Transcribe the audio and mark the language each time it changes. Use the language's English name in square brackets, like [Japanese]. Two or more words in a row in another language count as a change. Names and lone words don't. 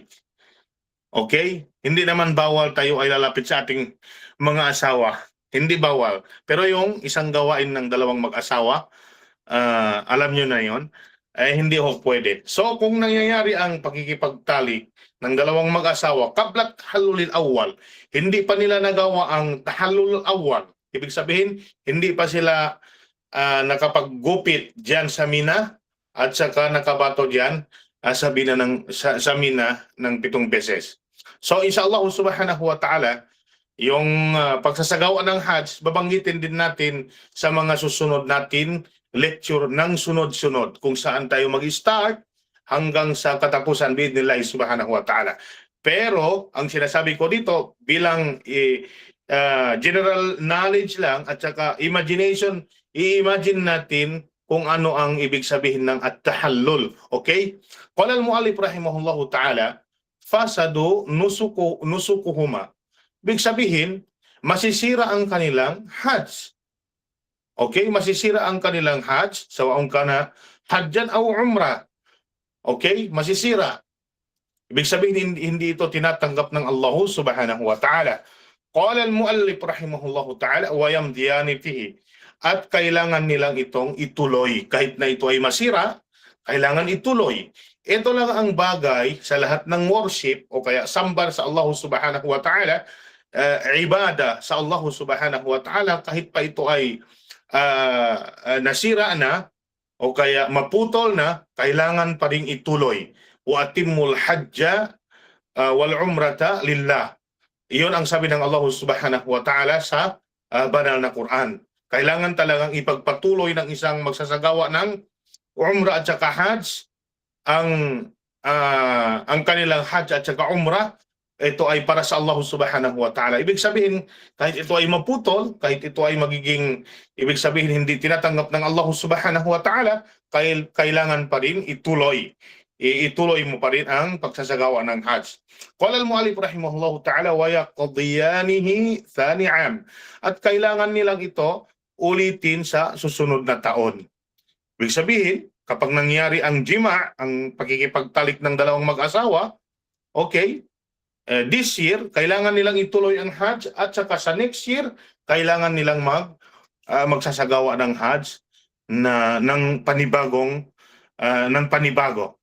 [Filipino] Okay? Hindi naman bawal tayo ay lalapit sa ating mga asawa. Hindi bawal. Pero yung isang gawain ng dalawang mag-asawa, alam nyo na yon, hindi ho pwede. So kung nangyayari ang pakikipagtalik ng dalawang mag-asawa, [Arabic] قبل التحلل الأول, [Filipino] hindi pa nila nagawa ang [Arabic] التحلل الأول. [Filipino] Ibig sabihin, hindi pa sila nakapaggupit diyan sa Mina at saka nakabato diyan sa Mina ng 7 beses. [Arabic] So إن شاء الله سبحانه وتعالى, [Filipino] yung pagsasagawa ng Hajj, babanggitin din natin sa mga susunod natin lecture ng sunod-sunod kung saan tayo mag-start hanggang sa katapusan [Arabic] بإذن الله سبحانه وتعالى. [Filipino] Pero ang sinasabi ko dito bilang [English] general knowledge [Filipino] lang at saka imagination i-imagine natin kung ano ang ibig sabihin ng at-tahallul. Okay? [Arabic] قال المؤلف رحمه الله تعالى فساد نسكهما. [Filipino] Ibig sabihin, masisira ang kanilang hajj. Okay? Masisira ang kanilang hajj, [Arabic] سواء كان حجا أو عمرة. [Filipino] Okay? Masisira. Ibig sabihin, hindi ito tinatanggap ng Allah [Arabic] سبحانه وتعالى. قال المؤلف رحمه الله تعالى ويمضيان فيه. [Filipino] At kailangan nilang itong ituloy. Kahit na ito ay masira, kailangan ituloy. Ito lang ang bagay sa lahat ng worship o kaya sambar sa Allah [Arabic] سبحانه وتعالى, [Filipino] ibada sa Allah [Arabic] سبحانه وتعالى, [Filipino] kahit pa ito ay nasira na o kaya maputol na, kailangan pa rin ituloy. [Arabic] وأتموا الحج والعمرة لله. [Filipino] Iyon ang sabi ng Allah [Arabic] سبحانه وتعالى [Filipino] sa banal na Quran. Kailangan talagang ipagpatuloy ng isang magsasagawa ng umrah at saka hajj ang kanilang hajj at saka umrah. Ito ay para sa Allah [Arabic] سبحانه وتعالى. [Filipino] Ibig sabihin, kahit ito ay maputol, kahit ito ay magiging, ibig sabihin, hindi tinatanggap ng Allah [Arabic] سبحانه وتعالى, [Filipino] kailangan pa rin ituloy. Ituloy mo pa rin ang pagsasagawa ng hajj. [Arabic] قال المؤلف رحمه الله تعالى ويقضيانه ثاني عام. [Filipino] At kailangan nilang ito ulitin sa susunod na taon. Ibig sabihin, kapag nangyari ang jima', ang pagkikipagtalik ng dalawang mag-asawa, okay, [English] this year, [Filipino] kailangan nilang ituloy ang hajj at saka sa [English] next year, [Filipino] kailangan nilang magsasagawa ng hajj ng panibago.